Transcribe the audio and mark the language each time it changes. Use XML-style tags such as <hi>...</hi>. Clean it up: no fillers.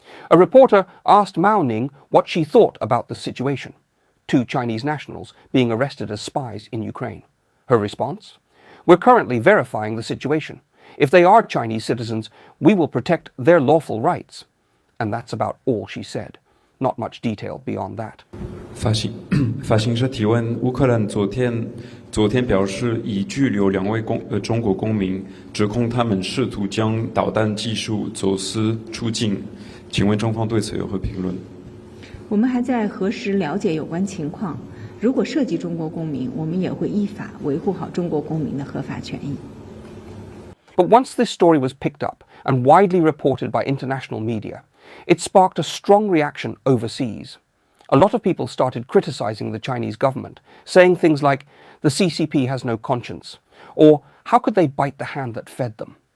<en>A reporter asked Mao Ning what she thought about the situation. 2 Chinese nationals being arrested as spies in Ukraine. Her response? We're currently verifying the situation. If they are Chinese citizens, we will protect their lawful rights. And that's about all she said. Not much detail beyond that.</en> <zh>法新社提问：乌克兰昨天表示已拘留2位中国公民，指控他们试图将导弹技术走私出境。请问中方对此有何评论？我们还在核实了解有关情况。如果涉及中国公民，我们也会依法维护好中国公民的合法权益。</zh> <en>But once this story was picked up and widely reported by international media, it sparked a strong reaction overseas. A lot of people started criticizing the Chinese government, saying things like, the CCP has no conscience, or how could they bite the hand that fed them?</en>